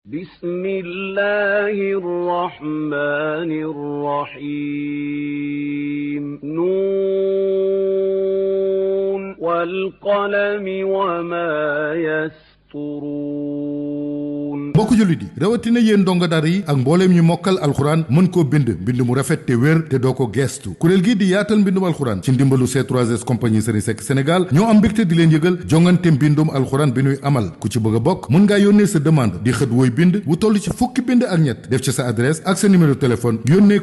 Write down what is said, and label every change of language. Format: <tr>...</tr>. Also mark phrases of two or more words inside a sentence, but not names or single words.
<ar>بسم الله الرحمن الرحيم نون والقلم وما يسطرون</ar> <wo>mbokk jullit yi rawatina yéen ndongo daara yi ak mbooleem ñu mokkal alxuraan mën koo bind mbind mu rafet te wér te doo ko geestu kuréel gii di yaatal mbindum alxuraan ci ndimbalu C3S compagnie Serigne Seck Sénégal ñoo am mbégte di leen yëgal jongante mbindum alxuraan bi nuy amal ku ci bëgg a bokk mën ngaa yónnee sa demande di xët wooy bind wu toll ci fukki bind ak ñett def ci sa adresse ak sa</wo> <fr>numéro téléphone</fr> <wo>yónnee</wo>